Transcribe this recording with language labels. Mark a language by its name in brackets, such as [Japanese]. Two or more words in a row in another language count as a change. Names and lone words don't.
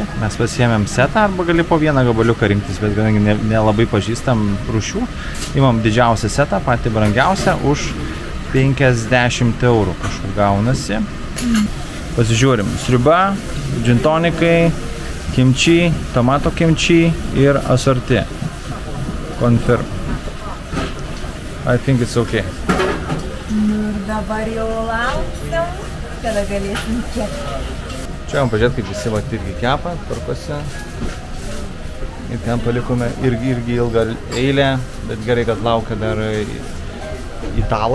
[Lithuanian] Mes pasiėmėm setą arba gali po vieną gabaliuką rinktis, bet kadangi nelabai pažįstam rūšių. Imam didžiausią setą, patį brangiausią, už 50 eurų kažkur gaunasi. Pasižiūrim, sriuba, džintonikai, kimči, tomato kimči ir asorti. [English] Confirm. I think it's okay. [Lithuanian] Nu ir dabar jau lauksim, kada galėsim kepti. Čia vam pažiūrėt, kaip visi vat irgi kepa, tvarkosi. Ir ten palikome irgi ilgą eilę, bet gerai, kad laukia dar italai.